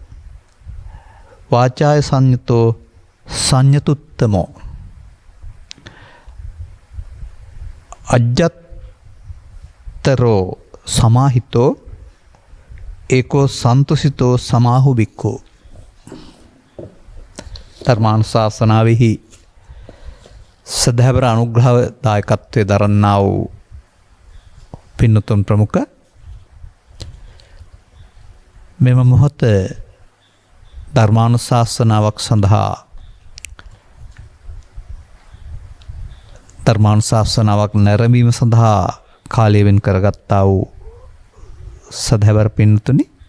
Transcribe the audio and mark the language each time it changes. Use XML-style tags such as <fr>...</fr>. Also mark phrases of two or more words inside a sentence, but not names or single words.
<pi>වාචාය සංයුතෝ සංයුතුත්තමෝ අජ්ජත්තරෝ සමාහිතෝ ඒකෝ සන්තුසිතෝ සමාහු බික්ඛු.</pi> <si>ධර්මානුශාසනාවෙහි සදහැවර අනුග්‍රහ දායකත්වයේ දරන්නා වූ පින්නතුන් ප්‍රමුඛ මෙම මොහොත ධර්මානුශාසනාවක් සඳහා ධර්මානුශාසනාවක් නැරඹීම සඳහා කාලය වෙන් කරගත්තා වූ සදහැවර පින්තුනි,</si>